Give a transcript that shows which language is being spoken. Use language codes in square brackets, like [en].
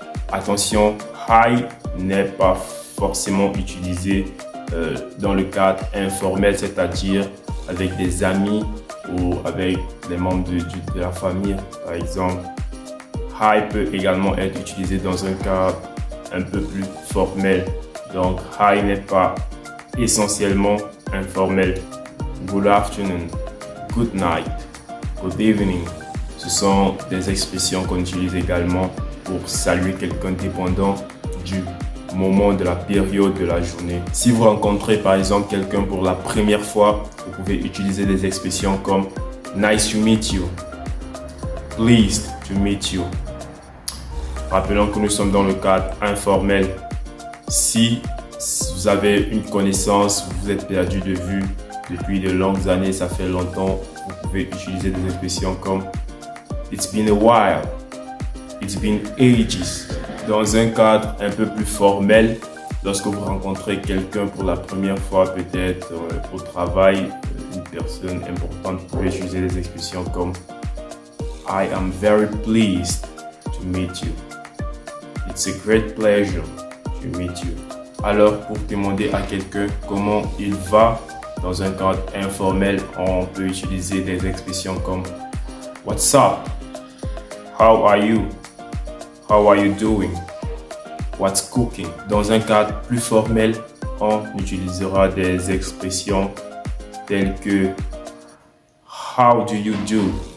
[fr] Attention, hi n'est pas forcément utilisé dans le cadre informel, c'est-à-dire avec des amis ou avec des membres de la famille, par exemple. Hi peut également être utilisé dans un cadre un peu plus formel. Donc, hi n'est pas essentiellement informel. [en] Good afternoon, good night, good evening. [fr] Ce sont des expressions qu'on utilise également pour saluer quelqu'un dépendant du moment de la période de la journée. Si vous rencontrez par exemple quelqu'un pour la première fois, vous pouvez utiliser des expressions comme [en] nice to meet you, [fr] pleased to meet you. Rappelons que nous sommes dans le cadre informel. Si vous avez une connaissance, vous êtes perdu de vue depuis de longues années, ça fait longtemps, vous pouvez utiliser des expressions comme [en] it's been a while, it's been ages. [fr] Dans un cadre un peu plus formel, lorsque vous rencontrez quelqu'un pour la première fois, peut-être au travail, une personne importante, vous pouvez utiliser des expressions comme [en] I am very pleased to meet you. It's a great pleasure to meet you. [fr] Alors, pour demander à quelqu'un comment il va, dans un cadre informel, on peut utiliser des expressions comme [en] What's up? How are you? How are you doing? What's cooking? [fr] Dans un cadre plus formel, on utilisera des expressions telles que [en] How do you do?